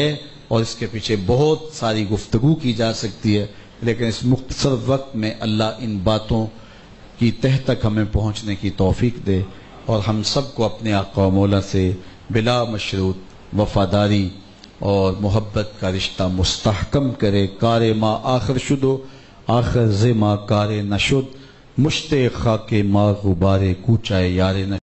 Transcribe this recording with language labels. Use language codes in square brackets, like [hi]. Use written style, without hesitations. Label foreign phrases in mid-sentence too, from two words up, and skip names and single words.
[ur] اور اس کے پیچھے بہت ساری گفتگو کی جا سکتی ہے، لیکن اس مختصر وقت میں اللہ ان باتوں کی تہ تک ہمیں پہنچنے کی توفیق دے، اور ہم سب کو اپنے آقا و مولا سے بلا مشروط وفاداری اور محبت کا رشتہ مستحکم کرے۔ [fa] کار ما آخر شدو آخر ز ما کار نشد، مشت خاک ما غبار کوچائے یار نشد۔